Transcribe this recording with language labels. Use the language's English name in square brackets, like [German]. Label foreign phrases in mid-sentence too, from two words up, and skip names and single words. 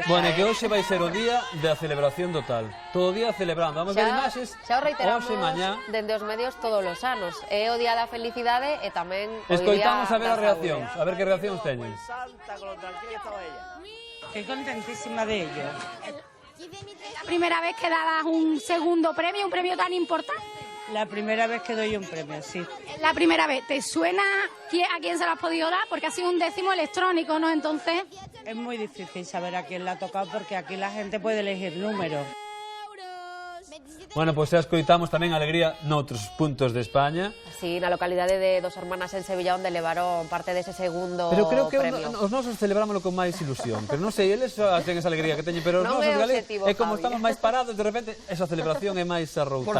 [Galician] Bueno, que hoxe vai ser o día da celebración total. Todo o día celebrando. Vamos ver imaxes. Xa o reiteramos mañá. dende os medios todos os anos. É o día da felicidade e tamén o día escoitamos a ver as da reaccións. A ver que reaccións teñen. [Spanish] Estoy contentísima de ello. La primera vez que dabas un segundo premio, un premio tan importante. La primera vez que doy un premio, sí. La primera vez, ¿te suena a quién se lo has podido dar? Porque ha sido un décimo electrónico, ¿no? Entonces... Es muy difícil saber a quién le ha tocado porque aquí la gente puede elegir números. [Galician] Bueno, pois xa escoitamos tamén alegría noutros puntos de España. Sí, na localidade de Dos Hermanas en Sevilla, onde levaron parte dese segundo premio. Pero creo que premio. os nosos celebrámoslo con máis ilusión. Pero non sei, eles ten esa alegría que teñen, pero os nosos galegos, é como estamos máis parados, de repente, esa celebración é máis arroutada.